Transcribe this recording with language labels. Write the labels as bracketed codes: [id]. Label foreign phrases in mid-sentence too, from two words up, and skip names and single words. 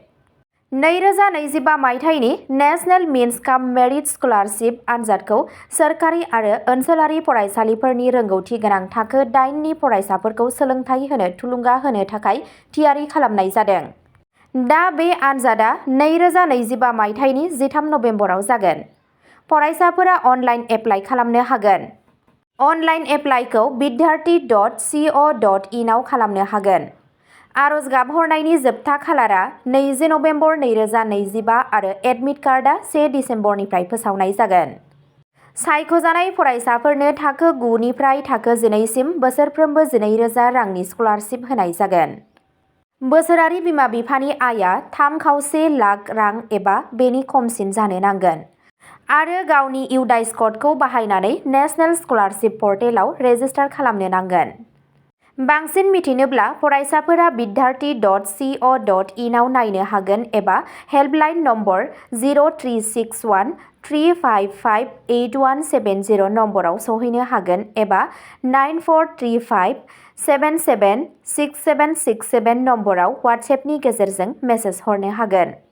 [brx] 2025 मायथाइनि नेशनेल मिन्स काम मेरिट स्कलारशिप आनजादखौ सोरखारि आरो ओनसोलारि फरायसालिफोरनि रोंगौथि गोनां थाखो 8 नि फरायसाफोरखौ सोलोंथाइ होनो थुलुंगा होनो थाखाय थियारि खालामनाय जादों। दा बे आनजादआ 2025 मायथाइनि 13 नबेम्बराव जागोन। फरायसाफोरा [en] online apply [brx] खालामनो हागोन। [en] online apply [brx] vidyarthi.co.in आव खालामनो हागोन। आरज गाबहरनायनि जोबथा खालारा 20 नबेम्बर 2025 आरो [en] admit card [brx] 1 डिसेम्बरनिफ्राय फोसावनाय जागोन। सायख'जानाय फरायसाफोरनो थाखो 9 निफ्राय थाखो 12 सिम बोसोरफ्रोमबो 12,000 रांनि स्कलारशिप होनाय जागोन। बोसोरारि बिमा-बिफानि आयआ 3,25 लाख रां एबा बेनि खमसिन जानो नांगोन आरो गावनि इउडाइस क'डखौ बाहायनानै नेशनेल स्कलारशिप पर्टेलाव रेजिस्टार खालामनो नांगोन। बांसिन मिथिनोब्ला फरायसाफोरा vidyarthi.co.in आव नायनो हागोन एबा [en] helpline number [brx] 0361 355 8170 नम्बराव सौहैनो हागोन एबा 9435 77 6767 नम्बराव वाट्सएपनि गेजेरजों मेसेज हरनो हागोन।